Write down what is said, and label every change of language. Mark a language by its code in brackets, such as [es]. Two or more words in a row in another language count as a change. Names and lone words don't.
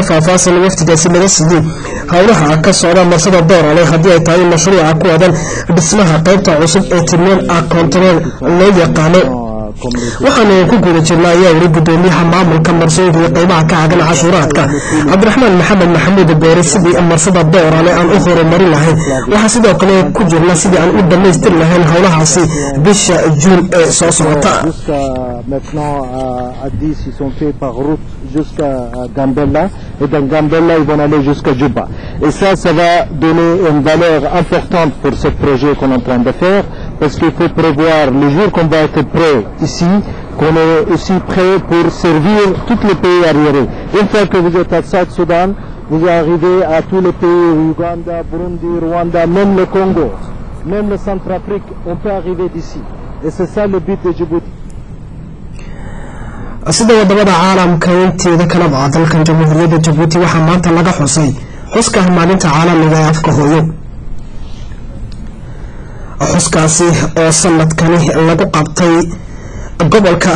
[so] faahfaahsan wafdigaasi laga siiyay howlaha ka socda marsada Dooraale haddii ay tahay mashruuca ku aadan dhismaha qaybta cusub ee [en] terminal container [so] loo yaqaano waxaanu ku guda jirnaa ayaa weli gudoomiyaha maamulka marsooyinka iyo qaybaha ka cagan cashuuraadka Cabdiraxmaan Maxamed Abuure sidii marsada Dooraale aan u horumarin lahayn waxa sidoo kale ku jirna sidii aan u dhamaystir lahayn howlahaasi bisha Juun ee soo socota [fr] maintenant à 10 ils sont faits par route jusqu'à Gambella et dans Gambella ils vont aller jusqu'à Juba et ça va donner une valeur importante pour ce projet qu'on est en train de faire parce qu'il faut prévoir le jour qu'on va être prêt ici qu'on est aussi prêt pour servir tous les pays arriérés. Une fois que vous êtes à Soudan, vous arrivez à tous les pays, Ouganda, Burundi, Rwanda, même le Congo, même le Centrafrique, on peut arriver d'ici. Et c'est ça le but de Djibouti. [so] sida wadamada caalamka inteeda kala dalkan Jamhuuriyadda Jabuuti waxa maanta laga xusay xuska maalinta caalamiga ee afka hooyo xuskaasi oo sanadkani lagu qabtay gobolka